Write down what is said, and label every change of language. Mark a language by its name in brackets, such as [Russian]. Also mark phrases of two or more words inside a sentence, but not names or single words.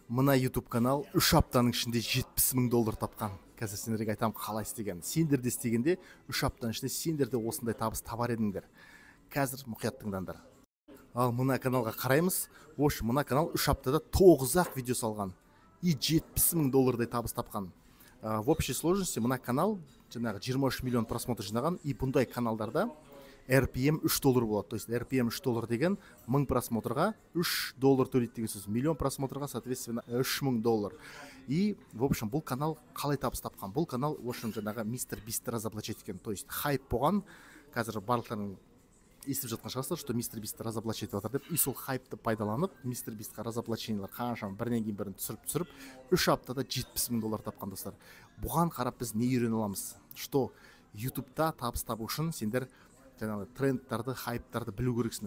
[Kazakh] Мына YouTube канал 3 аптаның ішінде 70 мың доллар тапқан. Қазір сендерге айтам қалай істеген. Сендер де істегенде 3 аптаның ішінде сендер де осындай табыс табар едіңдер. Қазір мұқият тыңдаңдар. Ал мына каналға қараймыз. Мына канал 3 аптада 9-ақ видео салған. И 70 мың доллардай табыс тапқан. [Russian] В общей сложности [Kazakh] мына канал жаңағы 23 миллион просмотр жинаған. И бұндай каналдарда RPM 3 доллар болады. [Russian] То есть [Kazakh] RPM 3 доллар деген 1000 просмотрға 3 доллар төлейді деген сөз. Миллион просмотрға соответственно 3000 доллар. [Russian] И в общем [Kazakh] бұл канал қалай табыс тапқан? Бұл канал [Russian] в общем [Kazakh] жаңағы мистер Бистті разоблачать еткен. То есть хайп болған. Қазір барлықтарың естіп жатқан шығарсыздар, что мистер Бистті разоблачать етіп жатыр деп. И сол хайпты пайдаланып мистер Бистқа разоблачениялар қаншама бірінен кейін бірін түсіріп 3 аптада 70 мың доллар тапқан достар. Бұған қарап біз не үйрене аламыз? Что YouTube'та табыс табу үшін сендер жаңағы трендтарды, хайптарды білу керексіңдер.